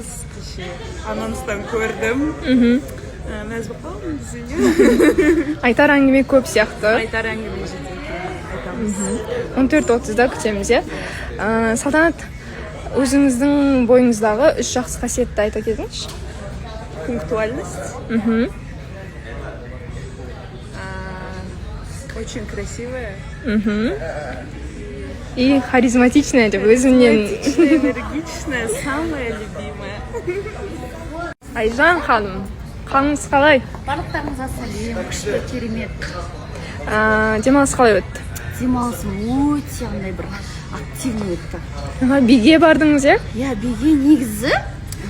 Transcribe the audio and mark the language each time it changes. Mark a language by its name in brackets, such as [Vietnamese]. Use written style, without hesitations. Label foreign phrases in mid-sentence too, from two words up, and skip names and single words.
[Kazakh] Кеше анонстан көрдім. Мәз болып қалдым десең. Айтар әңгіме көп сияқты. Айтар әңгіме жетеді. Айтамыз. 14:30-да күтеміз, иә. Салтанат, өзіңіздің бойыңыздағы 3 жақсы қасиетті айта кетіңізші. [Russian] Пунктуальность. Очень красивая. И харизматичная [Kazakh] деп өзімнен. [Russian] Энергичная, самая любимая. [Kazakh] Айжан ханым, қалыңыз қалай? Барлықтарыңызға сәлем, күшті, керемет. Демалыс қалай өтті? Демалысым өте андай бір активный өтті. Биге бардыңыз, иә? Иә, биге негізі